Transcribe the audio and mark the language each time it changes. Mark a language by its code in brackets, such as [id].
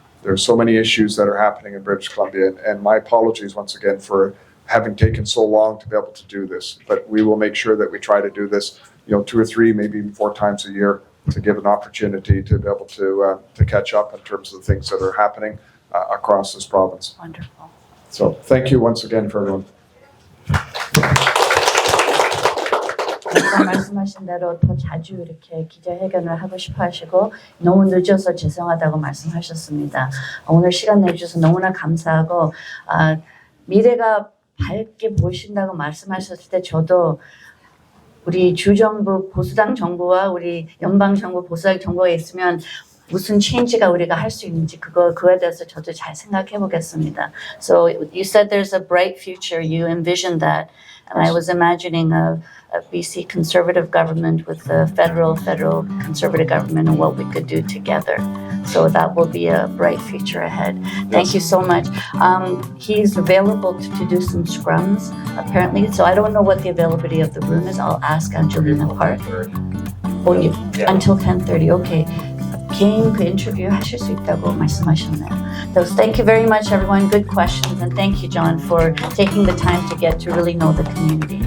[en] There's so many issues that are happening in British Columbia, and my apologies once again for having taken so long to be able to do this. But we will make sure that we try to do this, 2 or 3, maybe even 4 times a year, to give an opportunity to be able to catch up in terms of the things that are happening across this province. Wonderful. So thank you once again for everyone. [ko] 아까 말씀하신 대로 더 자주 이렇게 기자회견을 하고 싶어 하시고 너무 늦어서 죄송하다고 말씀하셨습니다. 오늘 시간 내주셔서 너무나 감사하고 미래가 밝게 보신다고 말씀하셨을 때 저도 우리 주정부 보수당 정부와 우리 연방 정부 보수당 정부가 있으면 무슨 체인지가 우리가 할 수 있는지 그거에 대해서 저도 잘 생각해 보겠습니다. [en] So you said there's a bright future. You envisioned that, and I was imagining a BC conservative government with the federal conservative government and what we could do together. So that will be a bright future ahead. Thank you so much. He's available to do some scrums, apparently. So I don't know what the availability of the room is. I'll ask Angelina Park. Until 10:30. Okay. [ko] 개인 그 인터뷰 하실 수 있다고 말씀하셨네요. [en] So thank you very much, everyone. Good questions, and thank you, John, for taking the time to get to really know the community.